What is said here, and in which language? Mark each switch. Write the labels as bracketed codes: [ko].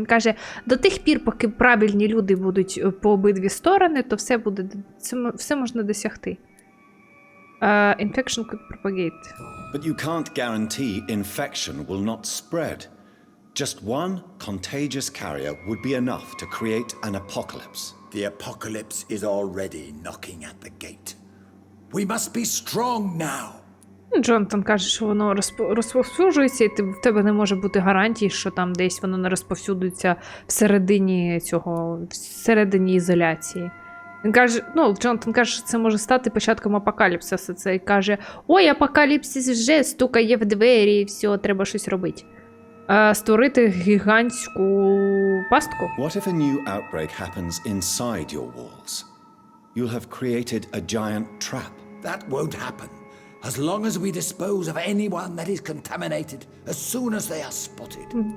[uk] Він каже, до тих пір, поки правильні люди будуть по обидві сторони, то все можна досягти. [en] Infection could propagate. But you can't guarantee infection will not spread. Just one contagious carrier would be enough to create an apocalypse. The apocalypse is already knocking at the gate. We must be strong now. [uk] Джонатан каже, що воно розповсюджується, і в тебе не може бути гарантії, що там десь воно не розповсюдиться всередині ізоляції. Він каже, Джонатан каже, що це може стати початком апокаліпсису. Це каже, ой, апокаліпсис вже стукає в двері, і все, треба щось робити. Створити гігантську пастку. [en] What if a new outbreak happens inside your walls? You'll have created a giant trap. That won't happen. As long as we dispose of anyone that is contaminated, as soon as they are spotted.